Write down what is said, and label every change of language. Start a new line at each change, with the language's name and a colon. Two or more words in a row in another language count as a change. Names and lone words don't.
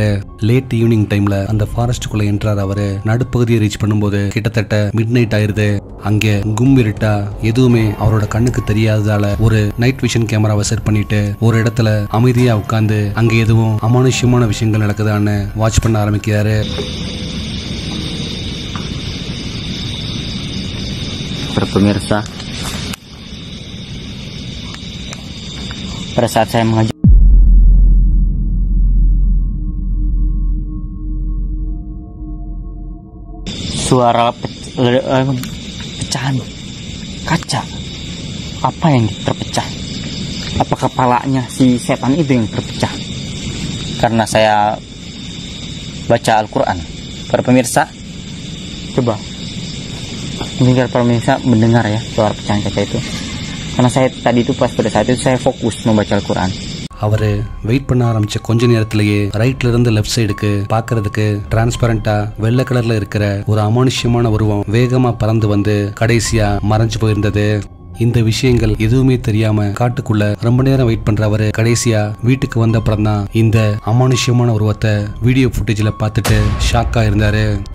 English: late evening timeல
Tamil: அந்த ஃபாரஸ்ட்டுக்குள்ள என்ட்ரார் அவரு. நடுப்பகுதியை ரீச் பண்ணும்போது கிட்டத்தட்ட
English: midnight
Tamil: ஆயிருது. அங்க இருட்டா எதுவுமே அவரோட கண்ணுக்கு தெரியாததால ஒரு
English: night vision cameraவை
Tamil: செட் பண்ணிட்டு ஒரு இடத்துல அமைதியா உட்கார்ந்து அங்க எதுவும் அமானுஷ்யமான விஷயங்கள் நடக்குதான்னு வாட்ச் பண்ண ஆரம்பிக்கிறாரு.
Indonesian: Pemirsa, pada saat saya mengajar suara pecahan kaca, apa yang terpecah? Apa kepalanya si setan itu yang terpecah? Karena saya baca Al-Quran. Para pemirsa, coba pemirsa mendengar ya suara pecahan kaca itu, karena saya tadi itu pas pada saat itu saya fokus membaca Al-Quran.
Tamil: அவரு வெயிட் பண்ண ஆரம்பிச்ச கொஞ்ச நேரத்திலேயே ரைட்ல இருந்து
English: left sideக்கு
Tamil: பாக்குறதுக்கு டிரான்ஸ்பரண்டா வெள்ளை கலர்ல இருக்கிற ஒரு அமானுஷ்யமான உருவம் வேகமா பறந்து வந்து கடைசியா மறைஞ்சு போயிருந்தது. இந்த விஷயங்கள் எதுவுமே தெரியாம காட்டுக்குள்ள ரொம்ப நேரம் வெயிட் பண்ற அவரு கடைசியா வீட்டுக்கு வந்த அப்புறம் தான் இந்த அமானுஷ்யமான உருவத்தை
English: video footageல
Tamil: பார்த்துட்டு ஷாக்கா இருந்தாரு.